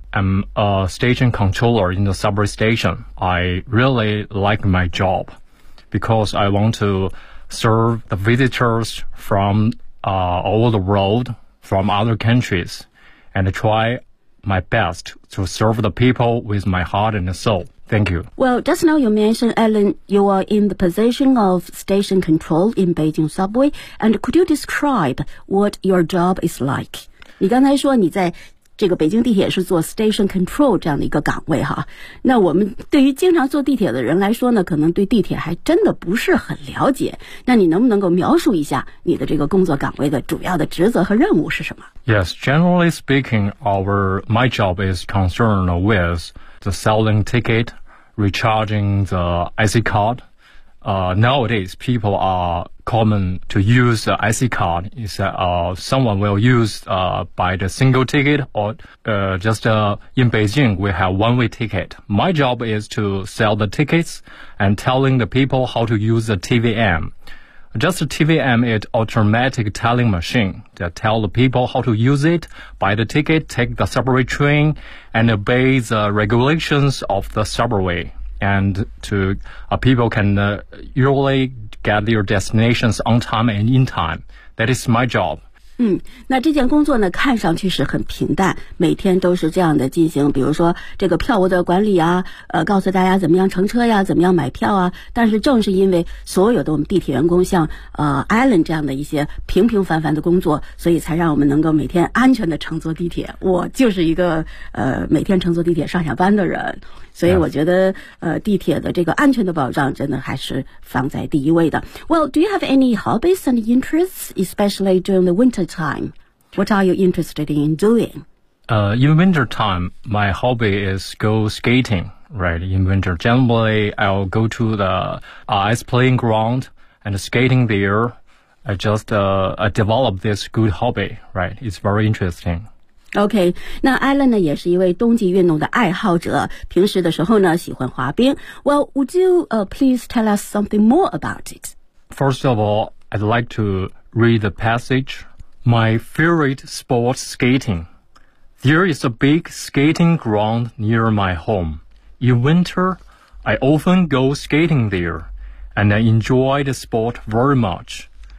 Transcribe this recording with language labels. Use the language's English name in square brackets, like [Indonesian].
[English] I'm a station controller in the subway station. I really like my job because I want to serve the visitors from all the world, from other countriesAnd try my best to serve the people with my heart and soul. Thank you. Well, just now you mentioned, Alan, you are in the position of station control in Beijing subway. And could you describe what your job is like? [Chinese] 你刚才说你在这个北京地铁是做 station control 这样的一个岗位哈。那我们对于经常坐地铁的人来说呢，可能对地铁还真的不是很了解。那你能不能够描述一下你的这个工作岗位的主要的职责和任务是什么？ [English] Yes, generally speaking, my job is concerned with the selling ticket, recharging the IC card. Nowadays, people are common to use the IC card. It's someone will use buy the single ticket or in Beijing, we have one-way ticket. My job is to sell the tickets and telling the people how to use the TVM. Just a TVM is automatic telling machine that tell the people how to use it, buy the ticket, take the subway train, and obey the regulations of the subway. And people can usually get their destinations on time and in time. That is my job. [Chinese] 那这件工作呢看上去是很平淡，每天都是这样的进行，比如说这个票务的管理啊，告诉大家怎么样乘车呀，怎么样买票啊。但是正是因为所有的我们地铁员工像Alan 这样的一些平平凡凡的工作，所以才让我们能够每天安全的乘坐地铁。我就是一个每天乘坐地铁上下班的人，所以我觉得地铁的这个安全的保障真的还是放在第一位的。 [English] Well, do you have any hobbies and interests, especially during the winter time, what are you interested in doing? In winter time, my hobby is go skating. Right, in winter, generally I'll go to the ice playing ground and skating there. I develop this good hobby. Right, it's very interesting. [Chinese] OK, 那 Alan 呢也是一位冬季运动的爱好者，平时的时候呢喜欢滑冰。 [English] Well, would you please tell us something more about it? First of all, I'd like to read the passage. My favorite sport, skating. There is a big skating ground near my home. In winter, I often go skating there, and I enjoy the sport very much.